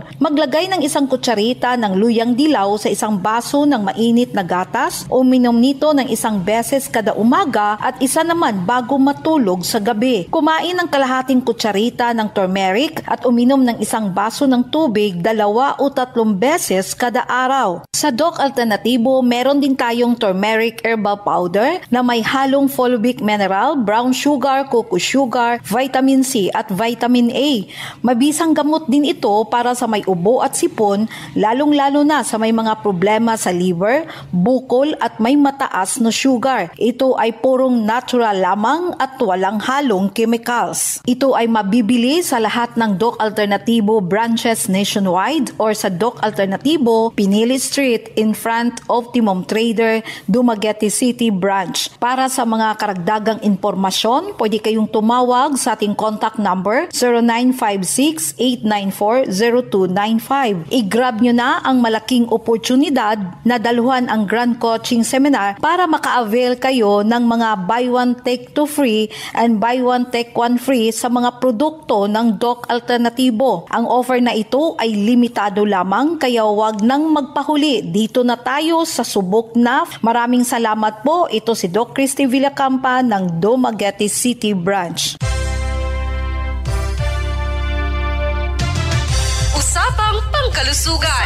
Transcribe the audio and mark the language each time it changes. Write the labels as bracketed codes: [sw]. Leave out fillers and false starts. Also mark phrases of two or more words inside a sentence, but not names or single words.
[tl] Maglagay ng isang kutsarita ng luyang dilaw sa isang baso ng mainit na gatas o uminom nito ng 1 beses kada umaga at isa naman bago matulog sa gabi. Kumain ng kalahating kutsarita ng turmeric at uminom ng 1 baso ng tubig 2 o 3 beses kada araw. Sa Doc Alternativo, meron din tayong [en] turmeric herbal powder [tl] na may halong [en] fulvic mineral, brown sugar, cocoa sugar, vitamin C [tl] at [en] vitamin A. [tl] Mabisang gamot din ito para sa may ubo at sipon, lalong-lalo na sa may mga problema sa liver, bukol at may mataas na sugar. Ito ay purong natural lamang at walang halong chemicals. Ito ay mabibili sa lahat ng Doc Alternativo [en] branches nationwide [tl] or sa Doc Alternativo, Pinili Street [en] in front of [tl] Timom Trader, Dumaguete City Branch. Para sa mga karagdagang impormasyon, pwede kayong tumawag sa ating [en] contact number [tl] 0956-894-0295. I-grab nyo na ang malaking oportunidad na daluhan ang Grand Coaching Seminar para maka-avail kayo ng mga [en] buy one take two free and buy one take one free [tl] sa mga produkto ng Doc Alternativo. Ang offer na ito ay limitado lamang kaya wag nang magpahuli. Dito na tayo sa subok na. Maraming salamat po. Ito si Doc Christy Villacampa ng Dumaguete City Branch. Usapang Pangkalusugan.